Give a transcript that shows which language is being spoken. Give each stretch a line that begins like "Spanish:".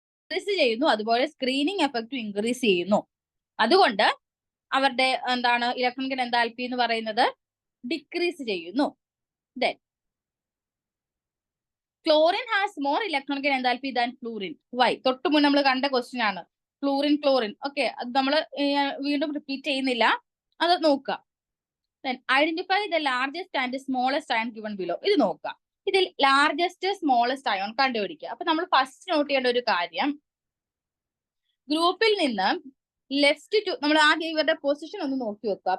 Malayalam: Increase ചെയ്യുന്നു, അതുപോലെ screening എഫക്റ്റും ഇൻക്രീസ് ചെയ്യുന്നു. അതുകൊണ്ട് അവരുടെ എന്താണ് ഇലക്ട്രോണിക് എൻതാൽപ്പി എന്ന് പറയുന്നത് ഡിക്രീസ് ചെയ്യുന്നു.
English: Then chlorine has more electronic enthalpy than fluorine. Why?
Malayalam: തൊട്ട് മുന്നേ നമ്മൾ കണ്ട ക്വസ്റ്റ്യൻ ആണ് ക്ലോറിൻ. ഓക്കെ, അത് നമ്മൾ വീണ്ടും റിപ്പീറ്റ് ചെയ്യുന്നില്ല, അത് നോക്കുക.
English: Then identify the largest and smallest ion given below.
Malayalam: ഇത് നോക്കുക. ഇതിൽ ലാർജസ്റ്റ് സ്മോളസ്റ്റ് അയോൺ കണ്ടുപിടിക്കുക. അപ്പൊ നമ്മൾ ഫസ്റ്റ് നോട്ട് ചെയ്യേണ്ട ഒരു കാര്യം, ഗ്രൂപ്പിൽ നിന്ന് ലെഫ്റ്റ് ടു, നമ്മൾ ആദ്യം ഇവരുടെ പൊസിഷൻ ഒന്ന് നോക്കി വെക്കുക.